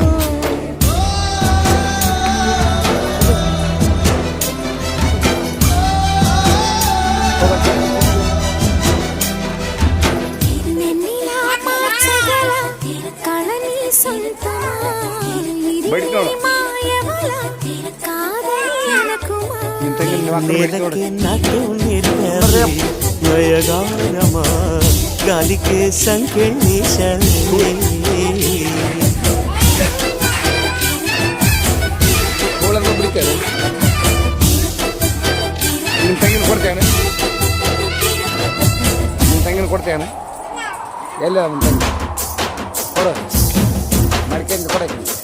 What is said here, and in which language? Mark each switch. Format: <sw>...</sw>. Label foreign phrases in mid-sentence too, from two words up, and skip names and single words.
<te>నెన్నిలా మార్చగల కళని సొంతమా మాయవల కాదని అనకుమా నేలకి నాటు నిర్ణయమా గాలికే సంకెళ్ళేశావే</te> <kn>ಕೋಳನ್ನು ಬಿಡ್ತೇನೆ ನಿಮ್ಮ ತಂಗಿನ ಕೊಡ್ತೇನೆ ಕೊಡ್ತೇನೆ ಎಲ್ಲ ನಿಮ್ಮ ತಂಗಿ ಕೊಡು ಮಡಿಕೆಯಿಂದ ಕೊಡಕ್ಕೆ</kn>